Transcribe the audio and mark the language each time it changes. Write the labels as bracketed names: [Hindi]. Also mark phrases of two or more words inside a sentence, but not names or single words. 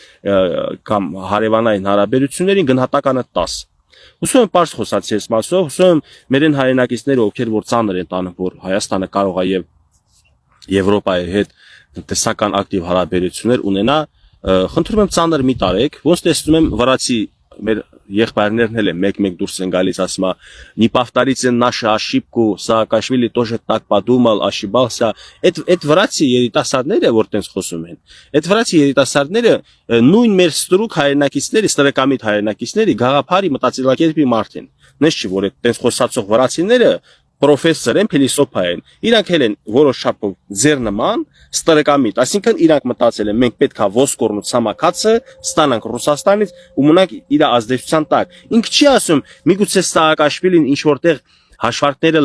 [Armenian] կամ հարևանային հարաբերություններին գնահատականը 10։ Հուսով եմ պարզ խոսացի այս մասով, հուսով եմ մերեն հայրենակիցները, ովքեր որ ծանր են տանում, որ Հայաստանը կարող է եւ Եվրոպայի հետ տնտեսական ակտիվ հարաբերություններ ունենա, խնդրում եմ ծանր մի տարեք, ոնց տեսնում եմ վրացի մեր եղբայրներն էլ են մեկ-մեկ դուրս են գալիս, ասում է [Russian] не повторите нашу ошибку, Saakashvili тоже так подумал, ошибался, [Armenian] այդ վրացի երիտասարդները որ տենց խոսում են, այդ վրացի երիտասարդները նույն մեր ստրուկ հայրենակիցների, ստրեկամիտ հայրենակիցների գաղափարի մտածելակերպի մարդ են, նես չի որ այդ տենց խոսացող վրացիները պրոֆեսոր են, փիլիսոփա են, իրանք էլ են որոշ չափով ձեր նման ստրեկամիտ, այսինքն իրանք մտածել են մենք պետքա ոսկորն ու ցամաքածը ստանանք Ռուսաստանից ու մնանք իր ազդեցության տակ։ Ինքը չի ասում միգուցե Saakashvili-ն ինչ որտեղ հաշվարկները